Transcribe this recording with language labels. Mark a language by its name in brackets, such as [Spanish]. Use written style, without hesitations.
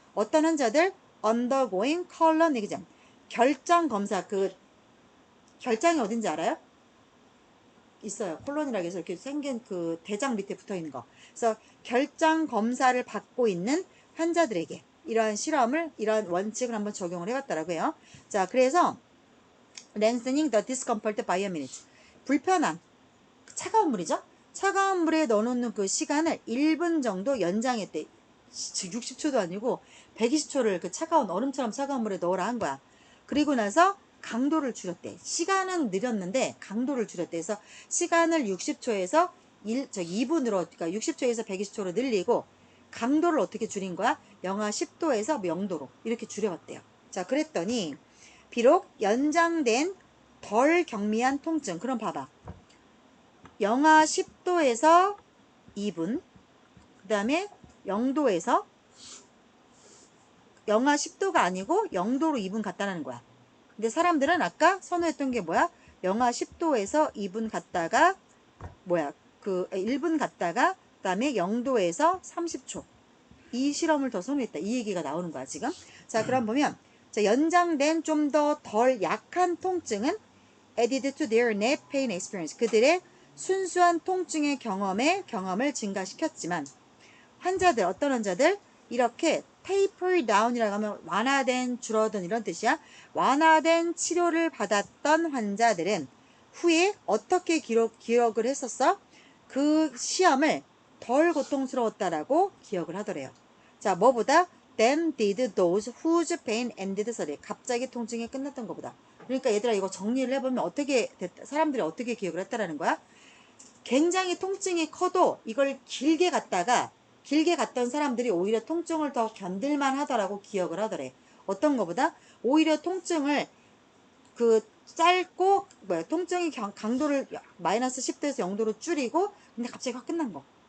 [Korean] 어떤 환자들? [English] undergoing colon exam. [Korean] 결장 검사. 그 결장이 어딘지 알아요? 있어요. 콜론이라고 해서 이렇게 생긴 그 대장 밑에 붙어 있는 거. 그래서 결장 검사를 받고 있는 환자들에게 이러한 실험을, 이러한 원칙을 한번 적용을 해봤다라고 해요. 자, 그래서 [English] lengthening the discomfort by a minute. [Korean] 불편함, 차가운 물이죠. 차가운 물에 넣어놓는 그 시간을 1분 정도 연장했대. 60초도 아니고 120초를 그 차가운 얼음처럼 차가운 물에 넣으라 한 거야. 그리고 나서 강도를 줄였대. 시간은 느렸는데 강도를 줄였대. 그래서 시간을 60초에서 2분으로, 그러니까 60초에서 120초로 늘리고 강도를 어떻게 줄인 거야? 영하 10도에서 0도로 이렇게 줄여봤대요. 자, 그랬더니 비록 연장된 덜 경미한 통증. 그럼 봐봐. 영하 10도에서 2분, 그 다음에 0도에서 영하 10도가 아니고 0도로 2분 갔다는 거야. 근데 사람들은 아까 선호했던 게 뭐야? 영하 10도에서 2분 갔다가 뭐야? 1분 갔다가 그다음에 0도에서 30초. 이 실험을 더 선호했다. 이 얘기가 나오는 거야, 지금. 자, 그럼 보면 자, 연장된 좀 더 덜 약한 통증은 [English] added to their net pain experience. [Korean] 그들의 순수한 통증의 경험을 증가시켰지만 환자들, 어떤 환자들? 이렇게 taper down이라고 하면 완화된, 줄어든 이런 뜻이야. 완화된 치료를 받았던 환자들은 후에 어떻게 기억을 했었어? 그 시험을 덜 고통스러웠다라고 기억을 하더래요. 자, 뭐보다? [English] Than did those whose pain ended suddenly. [Korean] 갑자기 통증이 끝났던 것보다. 그러니까 얘들아 이거 정리를 해보면 어떻게 사람들이 어떻게 기억을 했다라는 거야? 굉장히 통증이 커도 이걸 길게 갔던 사람들이 오히려 통증을 더 견딜만 하더라고 기억을 하더래. 어떤 것보다? 오히려 통증을 짧고 통증의 강도를 마이너스 10도에서 0도로 줄이고 근데 갑자기 확 끝난 거.